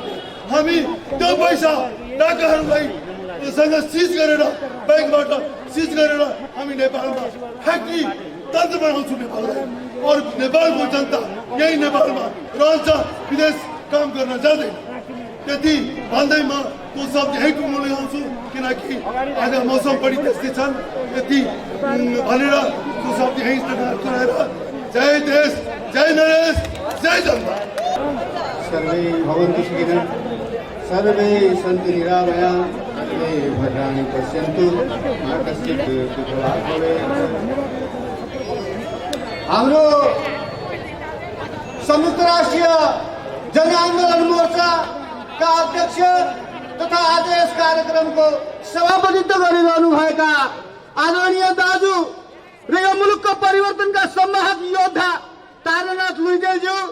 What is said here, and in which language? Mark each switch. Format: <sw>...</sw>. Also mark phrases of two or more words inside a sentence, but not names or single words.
<ne>हामी त्यो पैसा डाकाहरूलाई सँग सिज गरेर ब्याङ्कबाट सिज गरेर हामी नेपालमा फ्याक्ट्री तन्त्र बनाउँछौँ नेपाललाई। और नेपालको जनता यही नेपालमा रहन्छ, विदेश काम गर्न जाँदैन। त्यति भन्दै म त्यो शब्द यही टुङ्गो लगाउँछु किनकि आज मौसम पनि त्यस्तै छन्। यति भनेर त्यो शब्द यही गराएर जय देश जय नरेश जय जनता।</ne> <sa>सर्वे भवन्तु सुखिनः सर्वे सन्तु निरामयाः सर्वे भद्राणि पश्यन्तु मा कश्चित् दुःखभाग् भवेत्।</sa> <ne>हाम्रो संयुक्त राष्ट्रिय जनआन्दोलन मोर्चाका अध्यक्ष तथा आज यस कार्यक्रमको सभापतित्व गरिरहनुभएका आदरणीय दाजु र यो मुलुकको परिवर्तनका सम्वाहक योद्धा तारानाथ लुइटेलज्यू,</ne>